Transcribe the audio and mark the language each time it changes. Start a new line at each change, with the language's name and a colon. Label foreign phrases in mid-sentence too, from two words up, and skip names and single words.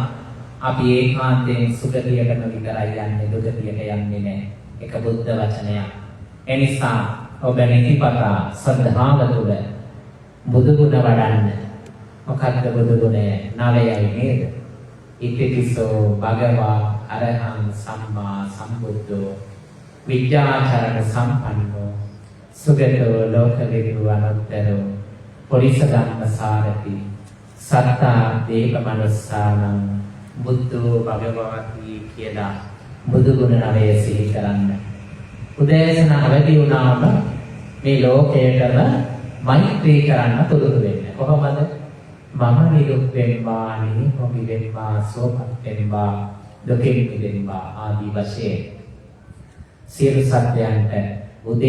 Sinhala: අපි ඒකාන්තයෙන් සුගතියටම විතරයි යන්නේ, දුගතියට යන්නේ නැහැ. ඒක බුද්ධ වචනයක්. එනිසා ඔබ නිතිපතා ශ්‍රද්ධාව තුළ බුදු ගුණ වඩන්න. මොකක්ද බුදු ගුණය? 9යි නේද?
Pali: ඉතිපිසෝ භගවා අරහං සම්මා සම්බුද්ධෝ විද්‍යාචරණ සම්පන්නෝ සුගතෝ ලෝකවිදු අනුත්තරෝ පුරිස ධම්ම සාරති සත්තා දේව මනුස්සානං බුද්ධෝ භගවති
Sinhala: කියලා බුදු ගුණ 9 සිහි කරන්න. උදෑසන අවදි වුණාම මේ ලෝකයටම මෛත්‍රී කරන්න පුරුදු වෙන්න. කොහොමද? මම නිරුක් වෙම්වා, නිහොබි වෙම්වා, සෝපත් වෙම්වා, දුකින් මිදෙම්වා ආදී වශයෙන් සියලු සත්‍යයන්ට උදේ